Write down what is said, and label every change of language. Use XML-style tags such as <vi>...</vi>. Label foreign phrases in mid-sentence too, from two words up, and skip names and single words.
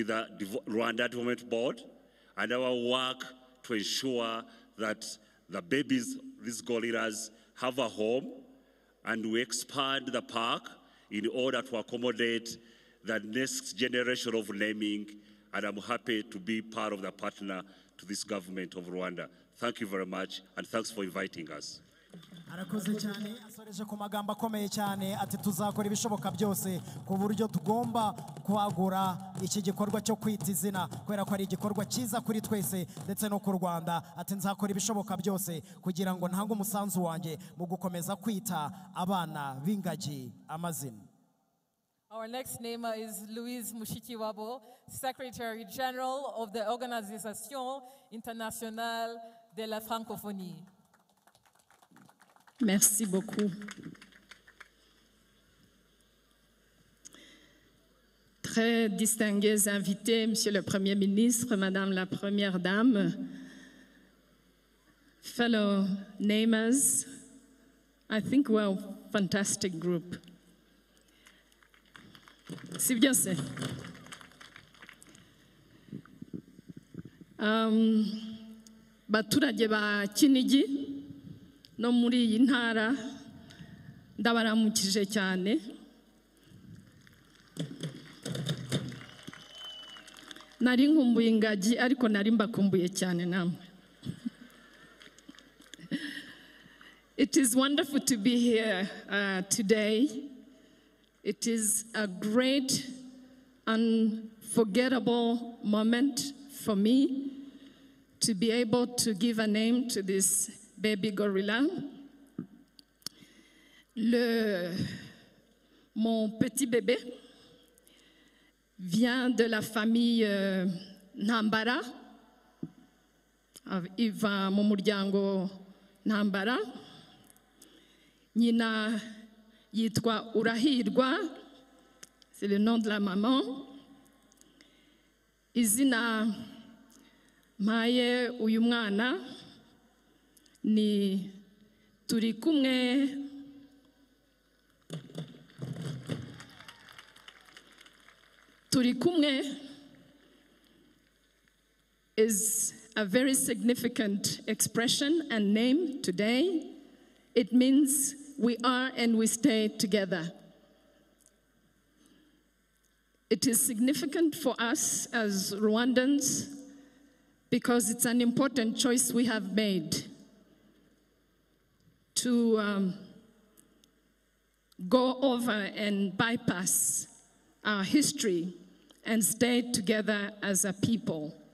<en>the Rwanda Development Board and our work to ensure that the babies, these gorillas, have a home, and we expand the park in order to accommodate the next generation of naming, and I'm happy to be part of the partner to this government of Rwanda. Thank you very much, and thanks for inviting us.</en> <rw>arakoze cyane asoreje ku magambo akomeye cyane ati tuzakora ibishoboka byose ku buryo tugomba kwagura iki gikorwa cyo kwita izina kubera ko ari igikorwa cyiza kuri twese ndetse no ku Rwanda ati nzakora ibishoboka byose kugira ngo ntange umusanzu wanjye mu gukomeza kwita abana b'ingagi amazina.</rw> <en>Our next namer is Louise Mushikiwabo, Secretary General of the Organisation Internationale de la Francophonie.</en> <fr>Merci beaucoup. Très distingués invités, Monsieur le Premier ministre, Madame la Première Dame,</fr> <en>fellow namers, I think we're a fantastic group.</en> <fr>Si bien c'est.</fr> <rw>Baturage ba Kinigi no muri iyi ntara ndabaramukije cyane. Nari nkumbuye ingagi ariko nari mbakumbuye cyane namwe.</rw> <en>It is wonderful to be here today. It is a great, unforgettable moment for me to be able to give a name to this baby gorilla.</en> <fr>Mon petit bébé vient de la famille Ntambara. Il va</fr> <rw>mu muryango Ntambara. Nyina yitwa Urahirwa,</rw> <fr>c'est le nom de la maman.</fr> <rw>Izina mpaye uyu mwana ni turi kumwe. Turi kumwe</rw> <en>is a very significant expression and name today. It means we are and we stay together. It is significant for us as Rwandans because it's an important choice we have made to go over and bypass our history and stay together as a people.</en>